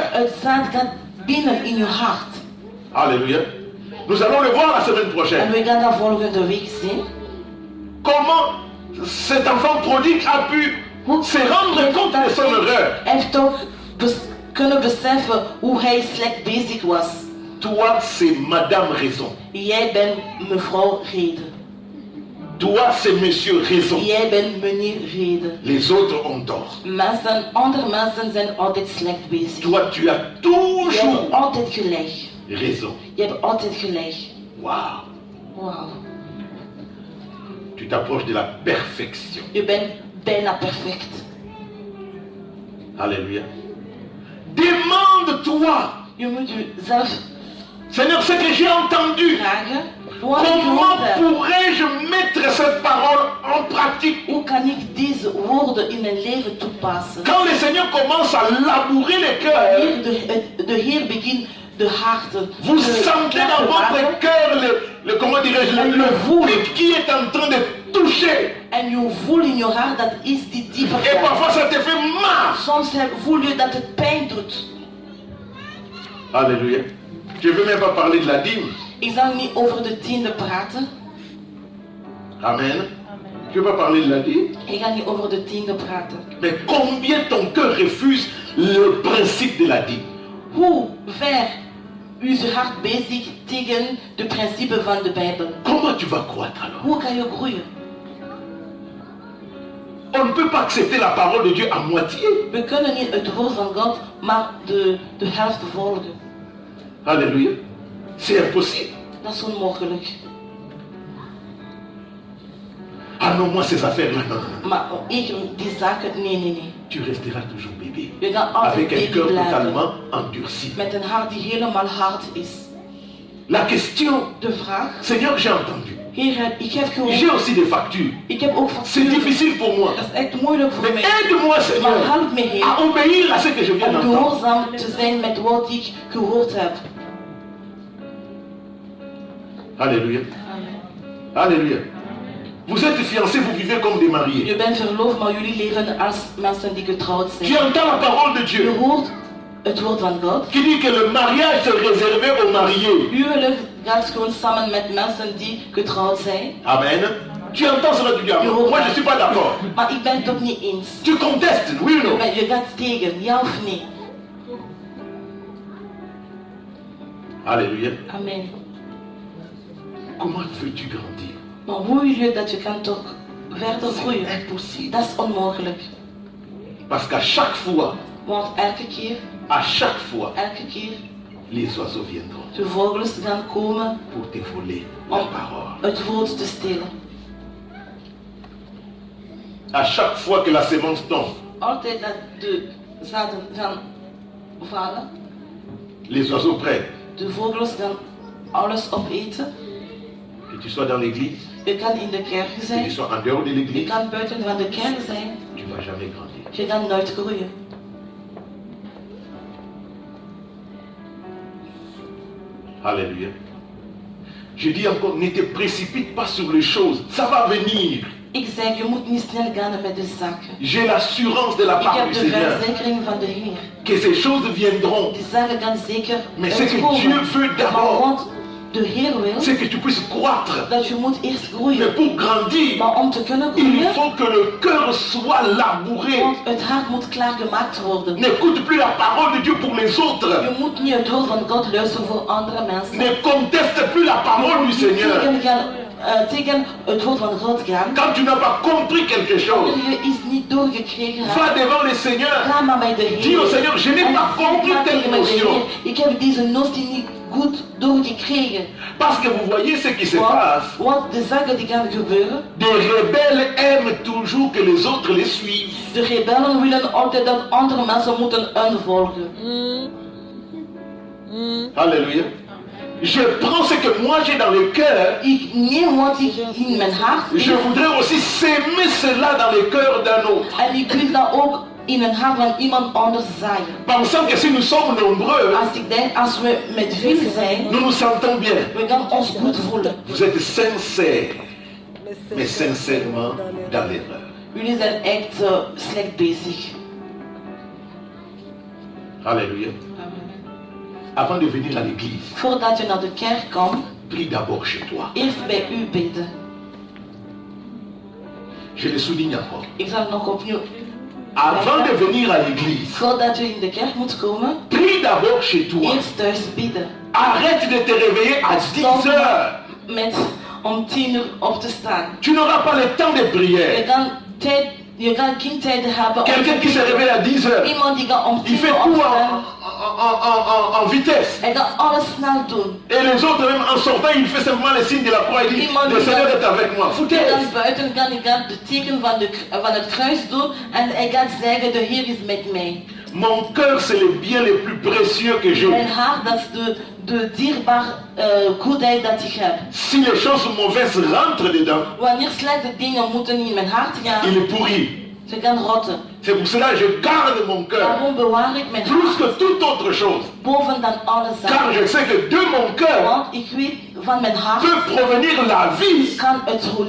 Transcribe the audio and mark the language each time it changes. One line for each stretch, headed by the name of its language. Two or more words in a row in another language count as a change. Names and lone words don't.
Dutch: het zaad gaat binnen in je hart.
French: Alléluia. Nous allons le voir la semaine
Dutch: En
French: prochaine.
Dutch: we gaan dat volgende week zien.
French: Comment cet enfant prodigue a pu se rendre compte de son erreur.
Dutch: Hij heeft toch kunnen beseffen hoe hij slecht bezig was.
French: Toi, c'est Madame Raison.
Dutch: Jij bent mevrouw Reden.
French: Toi, c'est Monsieur Raison.
Dutch: Jij bent meneer Reden.
French: Les autres ont tort.
Dutch: Andere mensen zijn altijd slecht bezig.
French: Toi, tu as
Dutch: Je hebt
French: toujours
Dutch: altijd gelijk.
French: raison.
Dutch: Je hebt altijd gelijk.
French: Waouh.
Dutch: Wauw.
French: Tu t'approches de la perfection.
Dutch: Je bent bijna perfect.
French: Alléluia. Demande-toi,
Dutch: Je moet jezelf
French: Seigneur, ce que j'ai entendu,
Dutch: vragen. Wat ik
French: comment
Dutch: gehoord heb.
French: pourrais-je mettre cette parole en pratique?
Dutch: Hoe kan ik deze woorden in mijn leven toepassen?
French: Quand le Seigneur commence à labourer les cœurs,
Dutch: Wanneer de Heer begint de harten
French: vous
Dutch: te
French: sentez
Dutch: klaar
French: dans
Dutch: te
French: votre
Dutch: maken.
French: cœur comment dirais-je, le pic qui est en train de toucher.
Dutch: En je voelt in je hart dat is die dieper
French: Et
Dutch: gaat.
French: parfois ça te fait mal.
Dutch: Soms voel je dat het pijn doet.
French: Alléluia. Je ne veux même pas parler de la dîme.
Dutch: Ik zal niet over de tiende praten. Amen.
French: Je ne veux pas parler de la dîme.
Dutch: Ik ga niet over de tiende praten.
French: Mais combien ton cœur refuse le principe de la dîme?
Dutch: Hoe ver is je hart bezig tegen de principe van de Bijbel?
French: Comment tu vas croître alors?
Dutch: Hoe kan je groeien?
French: On ne peut pas accepter la parole de Dieu à moitié.
Dutch: We kunnen niet het woord van God maar de helft volgen.
French: Alléluia. C'est impossible.
Dutch: Dat is onmogelijk.
French: Ah non, moi ces affaires-là, non, non, non.
Dutch: Maar ik, die zaken, nee.
French: Tu resteras toujours bébé.
Dutch: Je gaat altijd
French: Avec un
Dutch: baby
French: cœur
Dutch: blijven.
French: totalement endurci.
Dutch: Met een hart die helemaal hard is.
French: La question,
Dutch: De vraag,
French: Seigneur, j'ai entendu.
Dutch: Heer, ik heb
French: J'ai
Dutch: gehoord.
French: aussi des factures.
Dutch: Ik heb ook
French: C'est
Dutch: facturen.
French: difficile pour moi.
Dutch: Dat is echt moeilijk voor
French: Mais
Dutch: mij.
French: aide-moi,
Dutch: Maar
French: Seigneur,
Dutch: help me, Heer,
French: à obéir à ce que je viens
Dutch: om
French: d'entendre.
Dutch: gehoorzaam te zijn met wat ik gehoord heb.
French: Alléluia. Amen. Alléluia. Vous êtes fiancés, vous vivez comme des mariés.
Dutch: Je bent verloofd, maar jullie leven als mensen die getrouwd
French: Tu
Dutch: zijn.
French: entends la parole de
Dutch: Je
French: Dieu
Dutch: hoort het woord van God.
French: qui dit que le mariage est réservé aux mariés.
Dutch: Huwelijk gaat gewoon samen met mensen die getrouwd zijn. Amen.
French: Tu entends cela, tu dis, ah, moi je ne suis pas d'accord.
Dutch: Maar ik ben het toch niet eens.
French: Tu contestes, oui ou non?
Dutch: Maar je gaat tegen, ja of nee?
French: Alléluia. Amen. Comment veux-tu grandir?
Dutch: Maar hoe wil je dat je kan toch verder groeien?
French: C'est impossible.
Dutch: Dat is onmogelijk.
French: Parce qu'à chaque fois,
Dutch: Want elke keer,
French: les oiseaux viendront
Dutch: de vogels gaan komen
French: pour te voler la
Dutch: om
French: parole.
Dutch: het woord te stelen.
French: À chaque fois que la sémence tombe,
Dutch: Altijd dat de zaden gaan vallen,
French: les oiseaux prennent.
Dutch: de vogels gaan alles opeten.
French: Que tu sois dans l'église,
Dutch: Je kan in de kerk
French: que tu
Dutch: zijn,
French: sois en dehors de
Dutch: je
French: l'église,
Dutch: kan buiten van de kerk zijn,
French: tu ne vas jamais grandir.
Dutch: je kan nooit groeien.
French: Alléluia. Je dis encore, ne te précipite pas sur les choses. Ça va venir.
Dutch: Ik zeg, je moet niet snel gaan met de zaken.
French: J'ai l'assurance de la
Dutch: Ik
French: part
Dutch: heb
French: du
Dutch: de
French: Seigneur
Dutch: verzekering van de Heer.
French: que ces choses viendront.
Dutch: Die zaken gaan zeker
French: Mais ce que
Dutch: uitkomen.
French: Dieu veut
Dutch: Maar
French: d'abord,
Dutch: wat de Heer wil,
French: c'est que tu puisses croître.
Dutch: dat je moet eerst
French: Mais
Dutch: groeien.
French: pour grandir,
Dutch: Maar om te kunnen
French: il
Dutch: groeien,
French: faut que le cœur soit labouré.
Dutch: want het hart moet klaargemaakt worden.
French: N'écoute plus la parole de Dieu pour les autres.
Dutch: Je moet niet het woord van God luisteren voor andere mensen.
French: Ne conteste plus la
Dutch: Je
French: parole du
Dutch: moet niet
French: Seigneur.
Dutch: tegen het woord van God gaan.
French: Quand tu n'as pas compris quelque
Dutch: Wanneer
French: chose,
Dutch: je iets niet doorgekregen
French: va
Dutch: hebt,
French: devant le Seigneur.
Dutch: ga maar bij de Heer.
French: Dis au Seigneur, je n'ai
Dutch: En
French: pas
Dutch: zeg
French: compris
Dutch: maar
French: telle
Dutch: tegen mij, de
French: notion.
Dutch: Heer, ik heb deze notie niet goed doorgekregen.
French: Parce que vous voyez ce qui se passe.
Dutch: Want de zaken die gaan gebeuren,
French: Des rebelles aiment toujours que les autres les suivent.
Dutch: de rebellen willen altijd dat andere mensen moeten volgen.
French: Alléluia. Je prends ce que moi j'ai dans le cœur.
Dutch: Ik neem wat ik in mijn hart
French: Je
Dutch: heb
French: voudrais aussi s'aimer cela dans le cœur d'un autre.
Dutch: en ik wil dat ook in een hart van iemand anders zaaien.
French: Pensant que si nous sommes nombreux,
Dutch: Als ik denk, als we met veel zijn,
French: nous nous sentons bien.
Dutch: we gaan ons goed voelen.
French: Vous êtes sincères, mais sincèrement dans l'erreur.
Dutch: Jullie zijn echt slecht bezig.
French: Alléluia. Avant de venir à l'église,
Dutch: Voordat je naar de kerk komt,
French: prie d'abord chez toi.
Dutch: eerst bij u bidden.
French: Je le souligne encore.
Dutch: Ik zal het nog opnieuw.
French: Avant de venir à l'église,
Dutch: Voordat je in de kerk moet komen,
French: prie d'abord chez toi.
Dutch: eerst thuis bidden.
French: Arrête de te réveiller à 10 heures.
Dutch: Met om 10 uur op te staan.
French: Tu n'auras pas le temps de prière.
Dutch: Je kan geen tijd hebben om
French: Quelqu'un qui se réveille à 10 heures,
Dutch: iemand die gaat om
French: il
Dutch: 10
French: fait
Dutch: uur
French: tout
Dutch: opstaan.
French: en vitesse.
Dutch: Hij gaat alles snel doen.
French: Et les autres, même en sortant, il fait simplement le signe de la croix. Il dit, le Seigneur est avec moi.
Dutch: Hij
French: Foutez.
Dutch: gaat buiten gaan, hij gaat de teken van het kruis doen en hij gaat zeggen, de Heer is met mij.
French: Mon cœur, c'est le bien le plus précieux que j'ai.
Dutch: Mijn hart, dat is de dierbare goedheid dat ik heb.
French: Si les choses mauvaises rentrent dedans,
Dutch: Wanneer slechte dingen moeten in mijn hart gaan,
French: il est pourri.
Dutch: ze gaan rotten.
French: C'est pour cela que je garde mon cœur
Dutch: Daarom bewaar ik mijn
French: plus
Dutch: hart
French: que toute autre chose.
Dutch: boven dan alle
French: Car
Dutch: zaken.
French: je sais que de mon cœur
Dutch: Want ik weet van mijn hart
French: peut provenir la vie
Dutch: kan het
French: ou